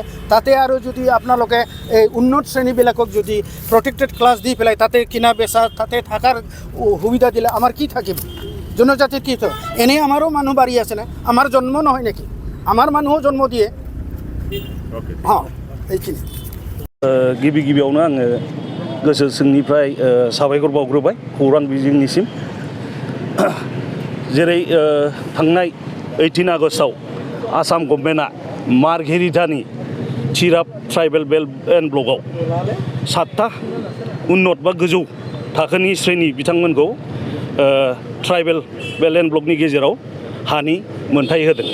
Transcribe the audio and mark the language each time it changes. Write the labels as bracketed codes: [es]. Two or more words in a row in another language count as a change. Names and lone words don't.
[as] তাতে আৰু যদি আপোনালোকে এই উন্নত শ্ৰেণীবিলাকক যদি প্ৰটেক্টেড ক্লাছ দি পেলাই তাতে কিনা বেচা তাতে থকাৰ সুবিধা দিলে আমাৰ কি থাকিব? জনজাতিৰ কি থাকিব? এনেই আমাৰো মানুহ বাঢ়ি আছেনে? আমাৰ জন্ম নহয় নেকি? আমাৰ মানুহো জন্ম দিয়ে। এইখিনি [brx] गिबियावनो आङो गोसो सिंनिफ्राय साबायखर बावग्रोबाय खौरां बिजोंनिसिम। जेरै थांनाय 18 आगस्टआव आसाम गभर्नमेन्टआ मार्घेरिटानि तिराप ट्राइबेल बेल्ट एन्ड ब्लकआव 7टा उन्नत बा गोजौ थाखोनि श्रेणी बिथांमोनखौ ट्राइबेल बेल्ट एन्ड ब्लकनि गेजेराव हानि मोनथाय होदों।